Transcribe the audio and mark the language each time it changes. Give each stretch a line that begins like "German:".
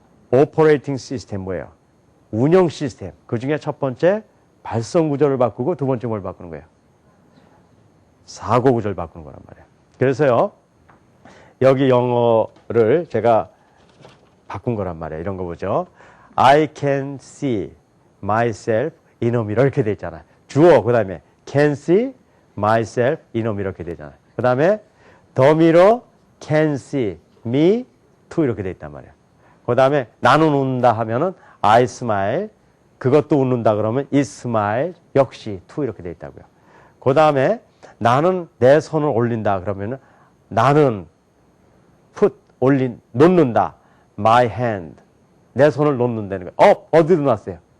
Korean: 오퍼레이팅 시스템 뭐예요? 운영 시스템. 그중에 첫 번째 발성 구조를 바꾸고 두 번째 뭘 바꾸는 거예요? 사고 구조를 바꾸는 거란 말이에요. 그래서요. 여기 영어를 제가 바꾼 거란 말이에요. 이런 거 보죠.
English: I can see myself in a mirror
Korean: 이렇게 돼 있잖아요. 주어 그 다음에
English: can see myself in a mirror
Korean: 이렇게 되잖아요. 그 다음에
English: the mirror can see me too
Korean: 이렇게 돼 있단 말이에요. 그 다음에 나는 웃는다 하면은
English: I smile
Korean: 그것도 웃는다 그러면
English: it smile
Korean: 역시 too 이렇게 돼 있다고요. 그 다음에 나는 내 손을 올린다 그러면은 나는 put 놓는다
English: my hand
Korean: 내 손을 놓는다는 거예요. 어디로 놨어요?